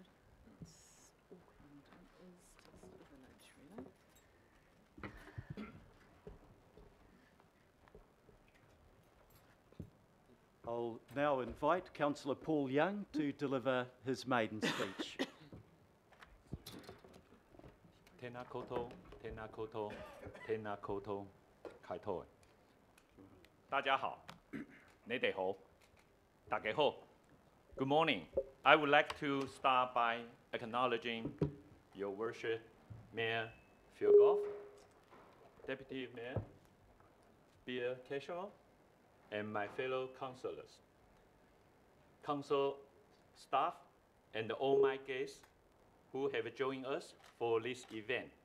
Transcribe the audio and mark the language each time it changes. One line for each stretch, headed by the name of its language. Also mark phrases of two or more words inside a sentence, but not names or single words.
English: It's Auckland is just a village, really. I'll now invite Councillor Paul Young to deliver his maiden speech.
Māori: Tēnā koutou, tēnā koutou, tēnā koutou, kaitou.
Cantonese: 大家好，你哋好，大家好。
English: Good morning. I would like to start by acknowledging Your Worship, Mayor Phil Goff, Deputy Mayor Bill Cashel, and my fellow councillors, council staff, and all my guests who have joined us for this event.